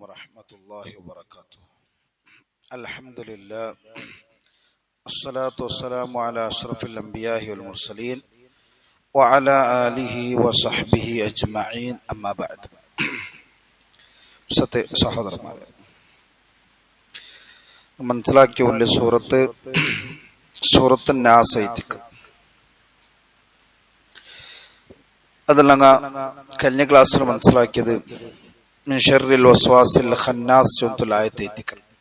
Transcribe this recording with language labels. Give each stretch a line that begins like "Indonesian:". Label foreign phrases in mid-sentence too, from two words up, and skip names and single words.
Arabic: ورحمة الله وبركاته. الحمد لله الصلاة والسلام على أشرف الأنبياء والمرسلين وعلى آله وصحبه أجمعين أما بعد.
Malayalam: സഹോദരന്മാരെ, മനസ്സിലാക്കിയുള്ള സൂറത്ത് നാസൈത്തിക്ക് അതല്ല കഴിഞ്ഞ ക്ലാസ്സിൽ മനസ്സിലാക്കിയത്
Arabic: من شر الوسواس الخناس
Malayalam: ചൊല്ലുന്ന ആയത്ത് എത്തിക്കൽ.